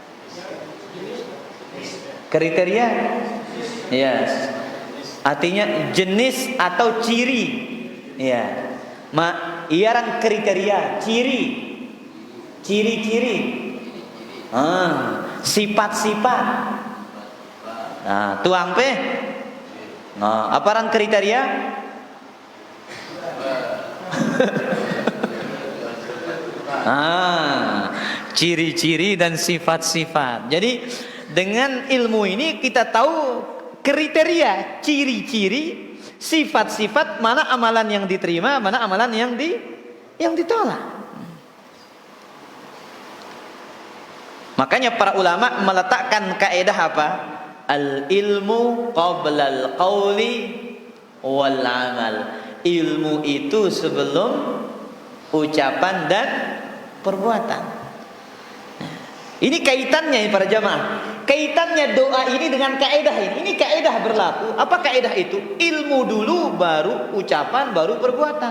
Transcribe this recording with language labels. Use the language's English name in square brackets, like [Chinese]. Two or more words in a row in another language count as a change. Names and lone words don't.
[Indonesian] Kriteria, yes. Artinya jenis atau ciri, ya. Iaran kriteria, ciri-ciri, sifat-sifat. Nah, [Sasak] tuang pe, aparan kriteria? [Indonesian] Ciri-ciri dan sifat-sifat. Jadi dengan ilmu ini kita tahu kriteria, ciri-ciri, sifat-sifat mana amalan yang diterima, mana amalan yang ditolak. Makanya para ulama meletakkan kaidah apa? [Arabic] العلم قبل القول والعمل. [Indonesian] Ilmu itu sebelum ucapan dan perbuatan. Ini kaitannya para jamaah. Kaitannya doa ini dengan kaidah ini. Ini kaidah berlaku. Apa kaidah itu? Ilmu dulu baru ucapan baru perbuatan.